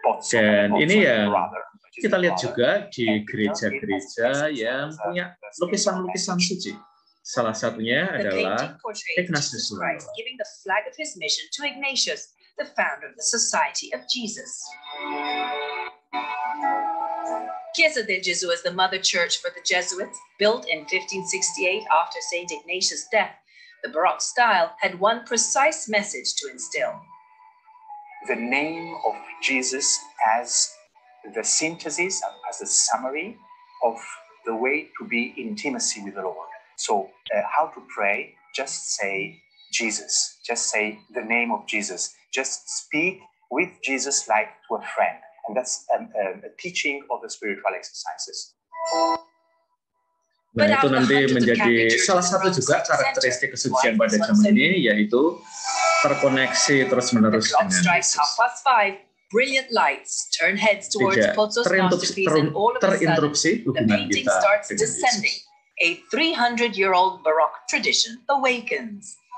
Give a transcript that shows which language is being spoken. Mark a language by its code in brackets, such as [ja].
[id] Dan ini yang kita lihat juga di gereja-gereja yang punya lukisan-lukisan suci. Salah satunya adalah Ignatius Loyola. [en] Giving the flag of his mission to Ignatius, the founder of the Society of Jesus. Chiesa del Gesù is the mother church for the Jesuits, built in 1568 after St. Ignatius' death. The Baroque style had one precise message to instill. The name of Jesus as the synthesis, as a summary of the way to be intimacy with the Lord. So how to pray, just say Jesus, just say the name of Jesus, just speak with Jesus like to a friend. And that's a teaching of the spiritual exercises. [id] Nah, itu nanti menjadi salah satu juga karakteristik kesucian pada zaman ini, yaitu terkoneksi terus-menerus dengan Yesus. [en] Brilliant lights turn heads towards Pozzo's masterpiece, and all of a sudden, the painting starts descending. A 300-year-old Baroque tradition awakens.